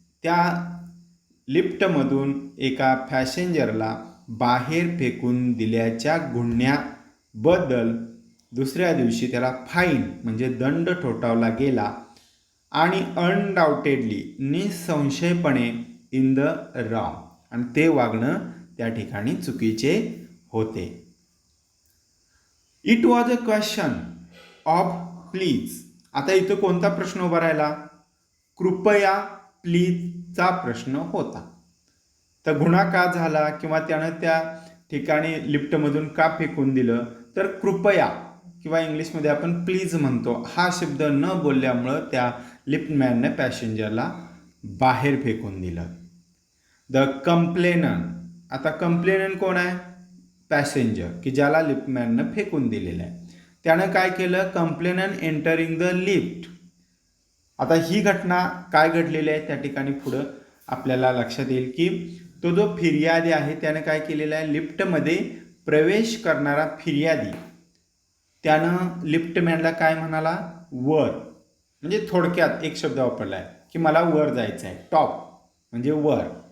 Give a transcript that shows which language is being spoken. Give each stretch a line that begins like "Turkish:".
Marathi: त्या लिफ्टमधून एका पॅसेंजरला बाहेर फेकून दिल्याच्या गुन्ह्याबद्दल दुसऱ्या दिवशी त्याला फाईन म्हणजे दंड ठोठावला गेला आणि अनडाऊटेडली, निसंशयपणे,
English: in the wrong,
Marathi: आणि ते वागणं त्या ठिकाणी चुकीचे होते.
English: It was a question of please.
Marathi: आता इथं कोणता प्रश्न उभा राहिला? कृपया, प्लीजचा प्रश्न होता. तर गुन्हा का झाला किंवा त्यानं त्या ठिकाणी लिफ्टमधून का फेकून दिलं? तर कृपया किंवा इंग्लिशमध्ये आपण प्लीज म्हणतो, हा शब्द न बोलल्यामुळं त्या लिफ्टमॅनने पॅसेंजरला बाहेर फेकून दिलं.
English: the complainant,
Marathi: आता कंप्लेनन कोण आहे? पॅसेंजर, की ज्याला लिफ्टमॅननं फेकून दिलेलं आहे. त्यानं काय केलं?
English: Complainant entering the lift.
Marathi: आता ही घटना काय घडलेली आहे त्या ठिकाणी पुढं आपल्याला लक्षात येईल की तो जो फिर्यादी आहे त्यानं काय केलेलं आहे? लिफ्टमध्ये प्रवेश करणारा फिर्यादी, त्यानं लिफ्टमॅनला काय म्हणाला? वर. म्हणजे थोडक्यात एक शब्द वापरला आहे की मला वर जायचं आहे. टॉप म्हणजे वर.